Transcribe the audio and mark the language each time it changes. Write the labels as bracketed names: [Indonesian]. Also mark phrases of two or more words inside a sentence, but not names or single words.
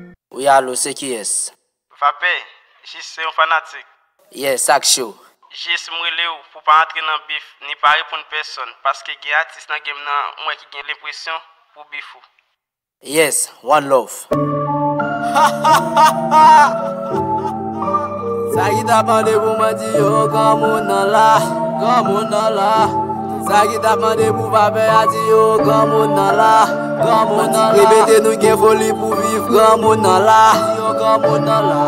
[Haitian Creole] Wi, alo, se kiyès? Vape, jis se yon fanatik. Yes, sak show. Jis mwen rele ou pou pa antre nan bif, ni pa reponn pèsonn, paske gen atis nan gèm nan, mwen ki gen lenpresyon pou bif ou. [English] Yes, one love. [Haitian Creole] Sa ki ta mande pou mwen di yo, gran moun nan la, gran moun nan la. Sa ki ta mande pou Vape a di yo, gran moun nan la, gran moun nan la. Repete nou gen foli pou viv, gran moun nan la. Di yo, gran moun nan la.